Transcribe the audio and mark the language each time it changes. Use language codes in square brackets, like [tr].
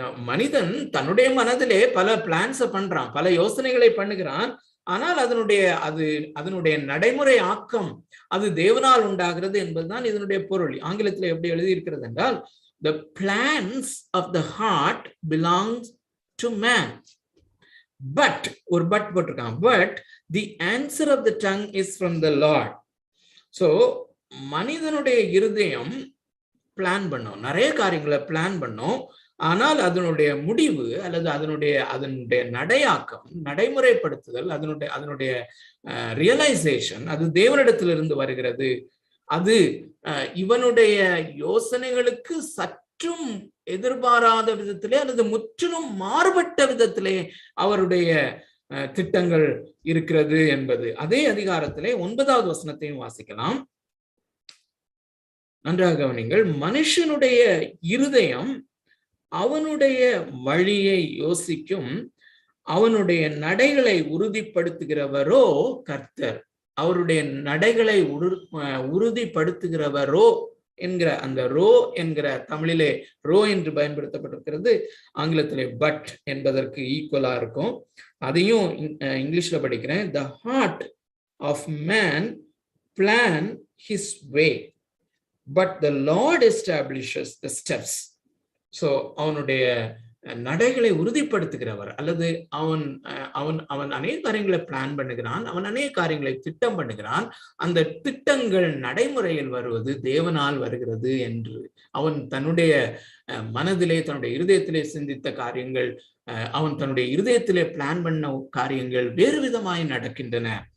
[ta] மனிதன் தன்னுடைய மனதிலே பல பிளான்ஸை பண்றான், பல யோசனைகளை பண்ணுகிறான். ஆனால் அதனுடைய நடைமுறை ஆக்கம் அது தேவனால் உண்டாகிறது என்பதுதான் இதனுடைய பொருள். ஆங்கிலத்தில் எப்படி எழுதியிருக்கிறது என்றால், [en] the plans of the heart belongs to man, but [ta] ஒரு பட் போட்டிருக்கான், [en] but the answer of the tongue is from the Lord. [ta] So மனிதனுடைய இருதயம் பிளான் பண்ணும், நிறைய காரியங்களை பிளான் பண்ணும். ஆனால் அதனுடைய முடிவு அல்லது அதனுடைய நடையாக்கம், நடைமுறைப்படுத்துதல், அதனுடைய ரியலைசேஷன் அது தேவனிடத்திலிருந்து வருகிறது. அது இவனுடைய யோசனைகளுக்கு சற்றும் எதிர்பாராத விதத்திலே அல்லது முற்றிலும் மாறுபட்ட விதத்திலே அவருடைய திட்டங்கள் இருக்கிறது என்பது. அதே அதிகாரத்திலே 9வது வசனத்தையும் வாசிக்கலாம். நன்றாக கவனிங்கள். மனுஷனுடைய இருதயம் அவனுடைய வழியை யோசிக்கும், அவனுடைய நடைகளை உறுதிப்படுத்துகிறவரோ கர்த்தர். அவருடைய நடைகளை உறுதிப்படுத்துகிறவரோ என்கிற அந்த ரோ என்கிற தமிழிலே ரோ என்று பயன்படுத்தப்பட்டிருக்கிறது. ஆங்கிலத்திலே பட் என்பதற்கு ஈக்குவலா இருக்கும். அதையும் இங்கிலீஷ்ல படிக்கிறேன். [en] The heart of man plan his way, but the Lord establishes the steps. [ta] So அவனுடைய நடைகளை உறுதிப்படுத்துகிறவர், அல்லது அவன் அநேக காரியங்களை பிளான் பண்ணுகிறான், அவன் அநேக காரியங்களை திட்டம் பண்ணுகிறான். அந்த திட்டங்கள் நடைமுறையில் வருவது தேவனால் வருகிறது என்று அவன் தன்னுடைய மனதிலே, தன்னுடைய இருதயத்திலே சிந்தித்த காரியங்கள், அவன் தன்னுடைய இருதயத்திலே பிளான் பண்ண காரியங்கள் வேறு விதமாய் நடக்கின்றன.